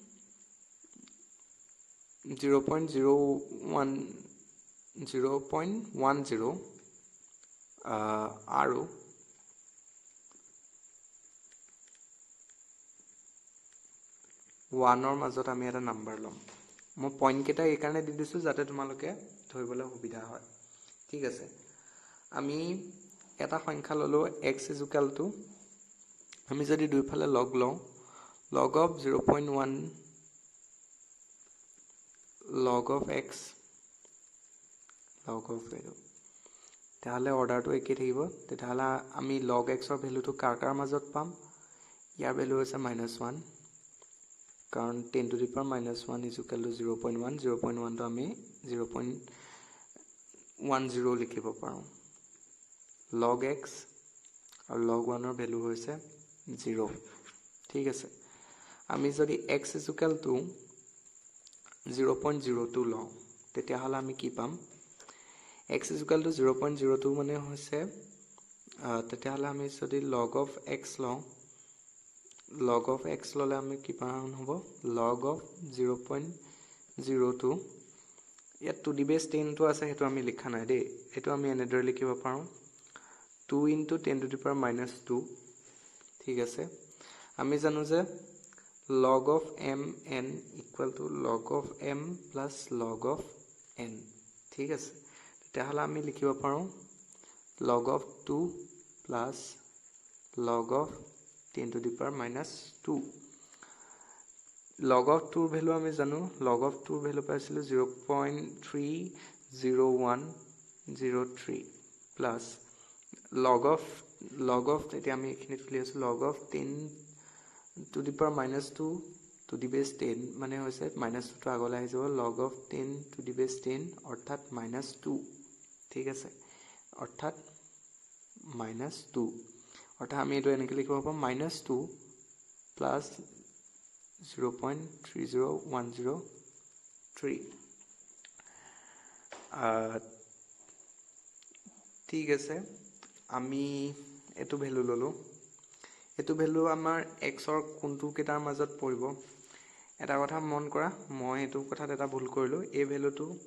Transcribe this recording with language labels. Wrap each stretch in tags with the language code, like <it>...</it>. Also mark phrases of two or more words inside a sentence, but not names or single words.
<as>আৰু 1ৰ মাজত আমি এটা নাম্বাৰ লম মই পইণ্ট কেটা এই কাৰণে দি দিছো যাতে তোমালোকে ধৰিবলৈ সুবিধা হয় ঠিক আছে আমি এটা সংখ্যা ললো x = আমি যদি দুইফালে লগ লওঁ</as> <en>log of 0.1 log of x log of</en> <as>ভ্যালু তাহলে অৰ্ডাৰটো একেই থাকিব তেতিয়াহলে আমি log x ৰ ভ্যালুটো কাৰ মাজত পাম ইয়াৰ ভ্যালু হৈছে -1 কাৰণ</as> <en>10 to the power -1 is equal to 0.1</en> <as>0.1 তো আমি 0.10 লিখিব পাৰোঁ log x আৰু log 1 ৰ ভ্যালু হৈছে 0 ঠিক আছে আমি যদি</as> <en>x is equal to 0.02</en> <as>লওঁ তেতিয়াহলে আমি কি পাম</as> <en>x is equal to 0.02</en> <as>মানে হৈছে তেতিয়াহলে আমি যদি</as> <en>log of x</en> <as>লওঁ</as> <en>log of x</en> <as>ললে আমি কি পাম হ'ব</as> <en>log of</en> <as>0.02 ইয়াত</as> <en>to the base 10</en> <as>তো আছে হেতু আমি লিখা নাই দেই এটো আমি এনেদৰে লিখিব পাৰোঁ</as> <en>2 into 10 to the power -2</en> <as>ঠিক আছে আমি জানো যে</as> <en>log of m n equal to log of m plus log of n</en> <as>ঠিক আছে তেতিয়াহলে আমি লিখিব পাৰোঁ</as> <en>log of 2 plus log of 10 to the power -2 log of 2</en> <as>ভ্যালু আমি জানো</as> <en>log of 2</en> <as>ভ্যালু পাইছিলো 0.30103</as> <en>plus log of</en> <as>এতিয়া আমি এখিনিত লিখি আছো</as> <en>log of 10 to the power -2 to the base 10</en> <as>মানে হৈছে -2 টো আগলৈ আহি যাব</as> <en>log of 10 to the base 10</en> <as>অৰ্থাৎ -2 ঠিক আছে অৰ্থাৎ -2 অৰ্থাৎ আমি এটো এনেকৈ লিখিব পাম</as> <en>-2 plus</en> <as>0.30103 ঠিক আছে আমি এটো ভ্যালু ললো এটো ভ্যালু আমাৰ x ৰ কোনটো কেটাৰ মাজত পৰিব এটা কথা মন কৰা মই এটো কথাত এটা ভুল কৰিলো এই ভ্যালুটো</as>